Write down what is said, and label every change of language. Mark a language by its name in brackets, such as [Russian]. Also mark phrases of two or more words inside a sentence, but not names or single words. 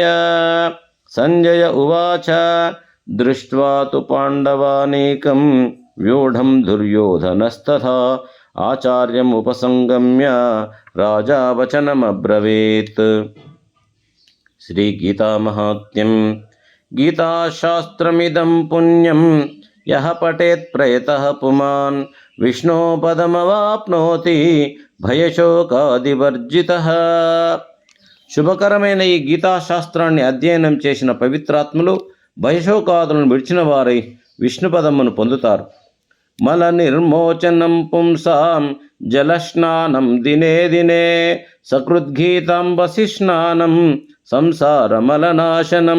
[Sanskrit] संजय उवाच दृष्ट्वा तु पाण्डवानीकं व्यूढं दुर्योधनस्तथा आचार्यमुपसंगम्य राजा वचनमब्रवीत्। श्रीगीतामाहात्म्यं। गीताशास्त्रमिदं पुण्यं यः पठेत् प्रयतः पुमान् विष्णोः पदमवाप्नोति భయశోకాదివర్జితః। [Telugu] శుభకరమైన ఈ గీతాశాస్త్రాన్ని అధ్యయనం చేసిన పవిత్రాత్ములు భయశోకాదులను విడిచిన వారై విష్ణుపదమును పొందుతారు. [Sanskrit] మల నిర్మోచనం పుంసాం జలస్నానం దినే దినే సకృద్గీతాంబసి స్నానం సంసారమలనాశనం.